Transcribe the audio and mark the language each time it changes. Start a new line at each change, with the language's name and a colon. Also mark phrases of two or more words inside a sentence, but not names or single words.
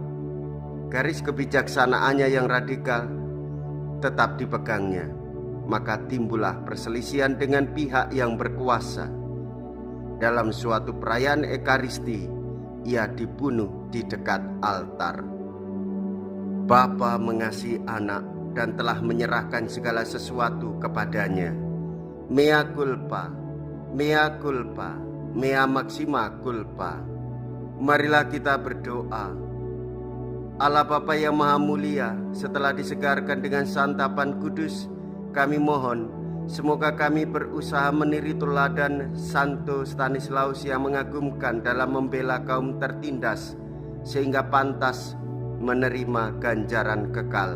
Indonesian: Garis kebijaksanaannya yang radikal tetap dipegangnya, maka timbullah perselisihan dengan pihak yang berkuasa. Dalam suatu perayaan Ekaristi, ia dibunuh di dekat altar. Bapa mengasihi anak dan telah menyerahkan segala sesuatu kepadanya.
Latin: Mea culpa, mea culpa, mea maxima culpa.
Indonesian: Marilah kita berdoa. Allah Bapa yang Maha Mulia, setelah disegarkan dengan santapan kudus, kami mohon semoga kami berusaha meniru teladan Santo Stanislaus yang mengagumkan dalam membela kaum tertindas, sehingga pantas menerima ganjaran kekal.